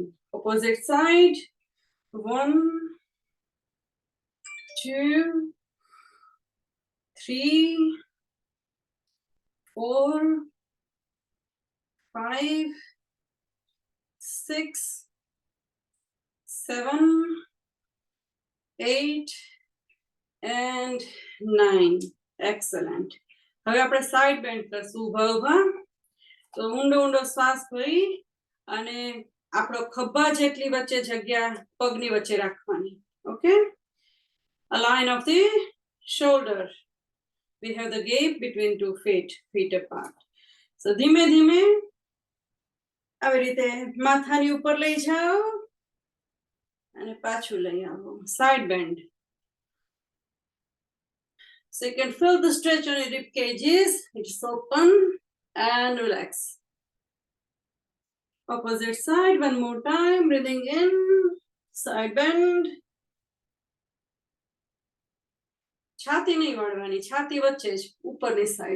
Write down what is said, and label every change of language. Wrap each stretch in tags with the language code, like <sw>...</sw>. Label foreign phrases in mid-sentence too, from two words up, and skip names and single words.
<en>Opposite side. 1, 2, 3, 4, 5, 6, 7, 8 and 9. Excellent.</en> <gu>હવે આપણે</gu> <en>side bend</en> <gu>કરશું. ઊભા ઊભા. તો ઊંડો ઊંડો શ્વાસ ભરી અને આપણો ખભા જેટલી વચ્ચે જગ્યા પગની વચ્ચે રાખવાની. ઓકે,</gu> <en>a line of the shoulder. We have the gap between 2 feet apart.</en> <gu>So ધીમે ધીમે આવી રીતે માથાની ઉપર લઈ જાઓ અને પાછું લઈ આવો,</gu> <en>side bend. So you can feel the stretch on your rib cages. It's open and relax. Opposite side, one more time. Breathing in, side bend.</en> <gu>છાતી નહીં વાળવાની, છાતી વચ્ચે જ, ઉપરની સાઈડ.</gu>